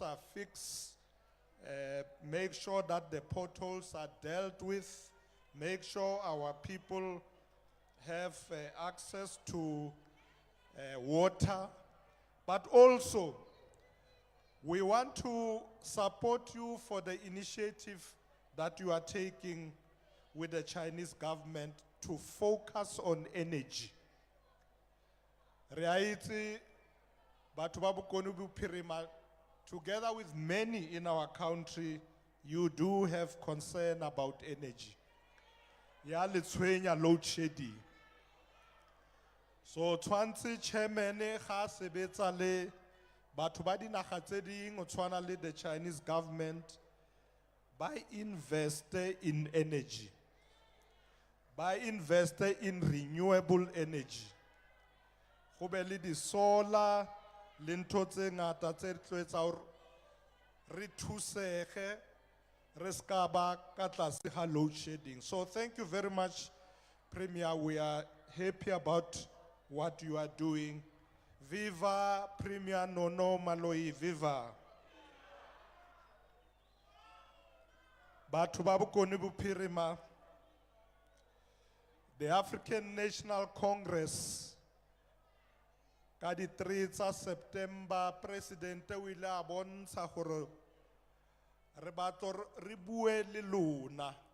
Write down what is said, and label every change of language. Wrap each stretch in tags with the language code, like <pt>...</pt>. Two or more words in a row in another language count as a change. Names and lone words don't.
<en>are fixed, make sure that the potholes are dealt with, make sure our people have access to water, but also we want to support you for the initiative that you are taking with the Chinese government to focus on energy.</en> <tn>Re a itse batho ba Bokone Bophirima,</tn> <en>together with many in our country, you do have concern about energy.</en> <tn>Ya le tshwenya</tn> <en>load shedding.</en> <st>So tshwantse chairman ga sebetsa le batho ba dinaga tse ding o tshwana le</st> <en>the Chinese government,</en> <st>ba</st> <en>invest in energy,</en> <st>ba</st> <en>invest in renewable energy.</en> <st>Go be le di solar le ntho tse ngata tse tlo etsa hore re thusege re ska ba ka tlase ga</st> <en>load shedding. So thank you very much, Premier. We are happy about what you are doing. Viva Premier Nono Maloi, viva.</en> <tn>Batho ba Bokone Bophirima,</tn> <en>the African National Congress,</en> <tn>ka di 3 tsa September, President o ile a bontsha gore re batlo re bue le lona.</tn>